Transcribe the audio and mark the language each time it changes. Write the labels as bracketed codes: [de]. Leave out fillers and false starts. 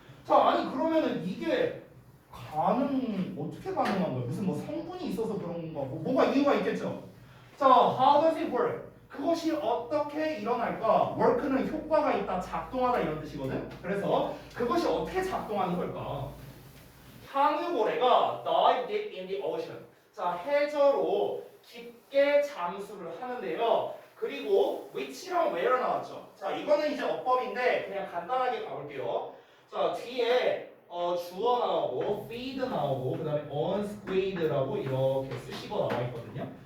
[ko] 자, 아니 그러면은 이게 어떻게 가능한 거예요? 무슨 뭐 성분이 있어서 그런 거고 뭐가 이유가 있겠죠? [en] 자, how does it work? [ko] 그것이 어떻게 일어날까? work는 효과가 있다, 작동하다 이런 뜻이거든. 그래서 그것이 어떻게 작동하는 걸까? 항유고래가 [en] dive deep in the ocean. [ko] 자, 해저로 깊게 잠수를 하는데요. 그리고 which랑 where 나왔죠. 자, 이거는 이제 어법인데 그냥 간단하게 가볼게요. 자, 뒤에 주어 나오고 feed 나오고 그 다음에 unsquid라고 이렇게 쓰시고 나와 있거든요.